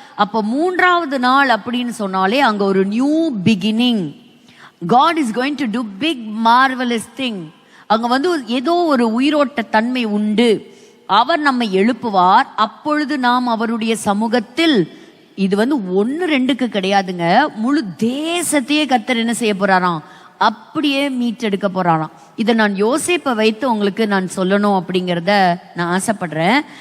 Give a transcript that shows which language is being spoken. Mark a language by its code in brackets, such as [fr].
[ta] அப்ப 3ஆவது நாள் அப்படின்னு சொன்னாலே அங்க ஒரு new beginning. [en] God is going to do big marvelous thing. [ta] அங்க ஏதோ ஒரு உயிரோட்ட தன்மை உண்டு. அவர் நம்மை எழுப்புவார். அப்பொழுது நாம் அவருடைய சமூகத்தில், இது 1-2க்கு கிடையாதுங்க, முழு தேசத்தையே கர்த்தர் என்ன செய்ய போறாராம்? அப்படியே மீட்டெடுக்க போறாராம். இதை நான் யோசேப்பை வைத்து உங்களுக்கு நான் சொல்லணும் அப்படிங்கிறத நான் ஆசைப்படுறேன்.